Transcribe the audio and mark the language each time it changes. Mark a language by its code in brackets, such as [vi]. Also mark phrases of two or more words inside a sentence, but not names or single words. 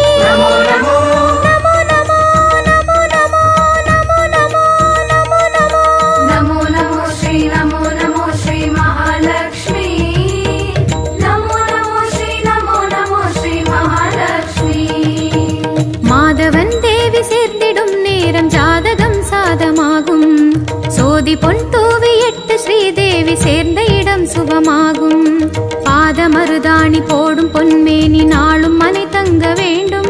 [sa] नमो नमो नमो नमो नमो नमो नमो नमो नमो नमो श्री महालक्ष्मी. नमो नमो श्री महालक्ष्मी. [ta] மாதவன் தேவி சேர்ந்திடும் நேரம் ஜாதகம் சாதமாகும். சோதி பொன் தூவி 8 ஸ்ரீதேவி சேர்ந்த இடம் சுபமாகும். பாதமருதாணி போடும் பொன்மேனி நாளும் மனை தங்க வேண்டும்.